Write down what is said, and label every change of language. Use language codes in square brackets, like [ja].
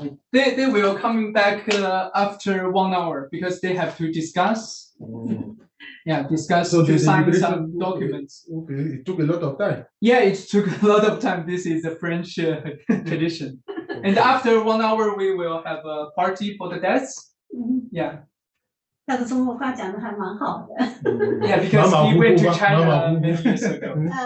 [en] They will coming back after 1 hour because they have to discuss. Yeah, discuss So to the sign deliberation- some documents. Okay, it took a lot of time. Yeah, it took a lot of time. This is a French tradition. And after 1 hour, we will have a party for the guests. Yeah. [zh] 他的中国话讲的还蛮好的。 [en] Yeah, because he went to China many years ago.